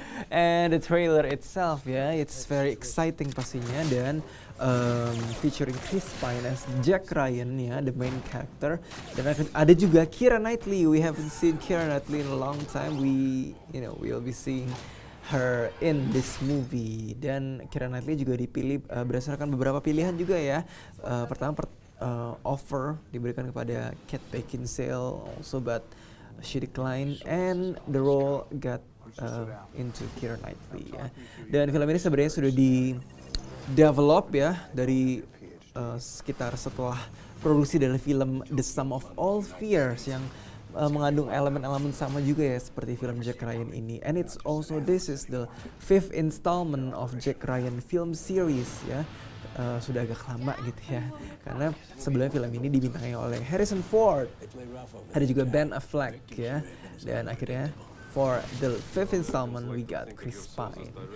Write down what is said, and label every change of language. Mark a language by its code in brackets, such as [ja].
[en] And the trailer itself ya, it's very exciting [id] pastinya, dan [en] featuring Chris Pine as Jack Ryan ya, the main character. [id] Dan ada juga [en] Keira Knightley. We haven't seen Keira Knightley in a long time. We'll be seeing her in this movie. [id] Dan Keira Knightley juga dipilih berdasarkan beberapa pilihan juga ya. Pertama offer diberikan kepada [en] Kate Beckinsale also, but she declined, and the role got into Keira Knightley ya. [id] Dan film ini sebenarnya sudah di develop ya dari sekitar setelah produksi dari film The Sum of All Fears yang mengandung elemen-elemen sama juga ya seperti film Jack Ryan ini. [en] And it's also, this is the 5th installment of Jack Ryan film series ya. [id] Sudah agak lama gitu ya, karena sebelumnya film ini dibintangi oleh Harrison Ford, ada juga Ben Affleck ya, dan akhirnya [en] for the fifth installment we got Chris Pine.